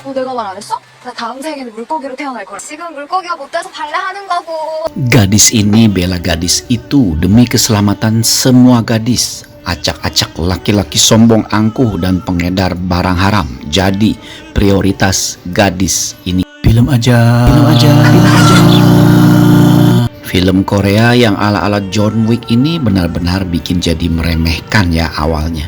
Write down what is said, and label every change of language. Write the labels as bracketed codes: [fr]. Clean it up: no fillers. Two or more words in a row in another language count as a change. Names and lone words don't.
[ko] 내가 말 안 했어? 나 다음 생에는 물고기로 태어날 거야. 지금 물고기가 못 돼서 발레하는 거고. [id] Gadis ini bela gadis itu demi keselamatan semua gadis. Acak-acak laki-laki sombong angkuh dan pengedar barang haram jadi prioritas gadis ini. Film aja. Film Korea yang ala-ala John Wick ini benar-benar bikin jadi meremehkan ya awalnya.